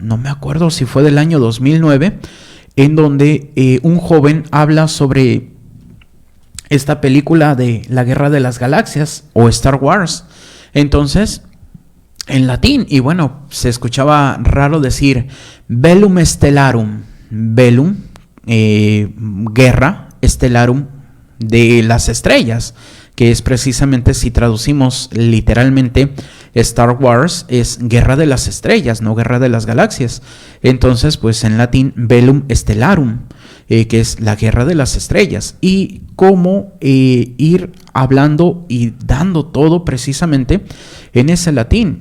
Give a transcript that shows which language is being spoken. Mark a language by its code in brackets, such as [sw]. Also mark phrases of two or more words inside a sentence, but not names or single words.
[es] No me acuerdo si fue del año 2009, en donde un joven habla sobre esta película de la Guerra de las Galaxias o Star Wars. Entonces, en latín, y bueno, se escuchaba raro decir [la] velum stellarum, velum, [es] guerra, stellarum, de las estrellas, que es precisamente, si traducimos literalmente, Star Wars es guerra de las estrellas, no guerra de las galaxias. Entonces, pues en latín, [la] velum stellarum. [es] que es la Guerra de las Estrellas, y cómo ir hablando y dando todo precisamente en ese latín.